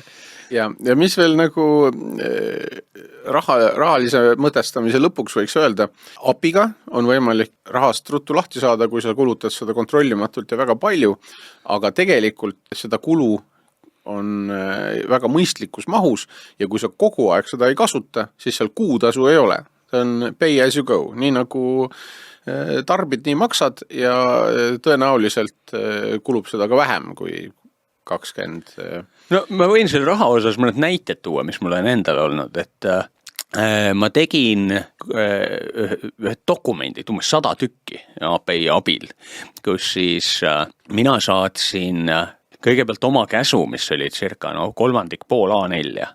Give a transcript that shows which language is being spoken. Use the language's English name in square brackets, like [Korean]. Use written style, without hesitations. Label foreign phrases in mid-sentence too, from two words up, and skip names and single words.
[Estonian] Ja mis veel nagu rahalise mõtestamise lõpuks võiks öelda, API-ga on võimalik rahast ruttu lahti saada, kui sa kulutad seda kontrollimatult ja väga palju, aga tegelikult seda kulu on väga mõistlikus mahus ja kui sa kogu aeg seda ei kasuta, siis seal kuutasu ei ole. See on [English] pay as you go, [Estonian] nii nagu tarbid, nii maksad ja tõenäoliselt kulub seda ka vähem kui 20. No ma võin selle raha osas mõned näited tuua, mis mul on endal olnud, et ma tegin ühed dokumendid, umbes 100 tükki API abil, kus siis mina saatsin kõigepealt oma käsu, mis oli circa 3/3 A4.